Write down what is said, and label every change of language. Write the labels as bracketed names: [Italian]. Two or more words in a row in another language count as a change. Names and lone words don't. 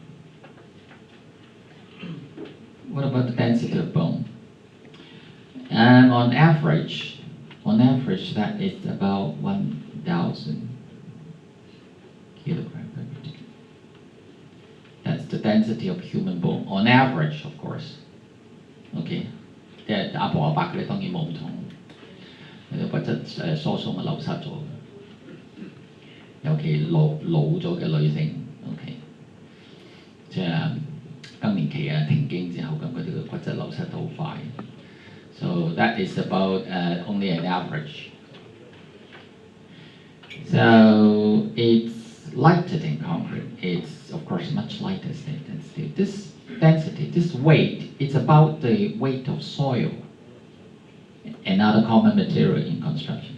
[English] What about the density of bone? On average, that is about 1,000 kilogram per meter. That's the density of human bone, on average, of course. [Cantonese] Okay. 即係阿婆阿伯佢哋當然冇唔同，骨質疏鬆啊流失咗，尤其老咗嘅女性 ，OK， 即係更年期啊停經之後，咁佢哋嘅骨質流失得好快。 [English] So that is about only an average. So it's lighter than concrete. It's of course much lighter than steel. This density, this weight, it's about the weight of soil, another common material in construction.